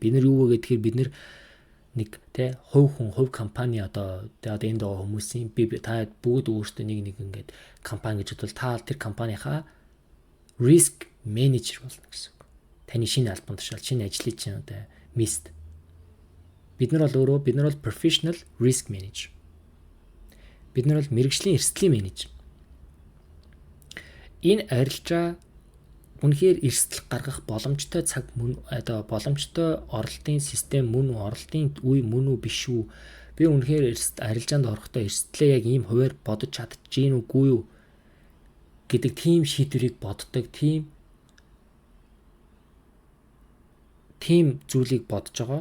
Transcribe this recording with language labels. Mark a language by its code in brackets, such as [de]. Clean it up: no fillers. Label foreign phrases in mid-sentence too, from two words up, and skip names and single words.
[mn] Бид нар юу вэ гэхээр бид нар нэг те хувь компани одоо энд байгаа хүмүүсийн би та бүгд өөрсдөө нэг ингээд компани гэж бодвол та тэр компанийхаа [en] risk manager [mn] болно гэсэн үг. Таны шинэ албан тушаал, шинэ ажлын чинь одоо mist. Бид нар бол [en] professional risk manager. [mn] Бид нар бол мэрэгжлийн эрсдлийн менежер. Энэ арилжаа үнэхээр эрсдэл гаргах боломжтой цаг мөн одоо боломжтой оролтын систем мөн үү, оролтын үе мөн үү биш үү? Би үнэхээр арилжаанд орохдоо эрсдлээ яг ийм хуваар бодож чадчихээн үгүй юу гэдэг тийм шийдвэрийг боддог, тийм зүйлийг бодож байгаа.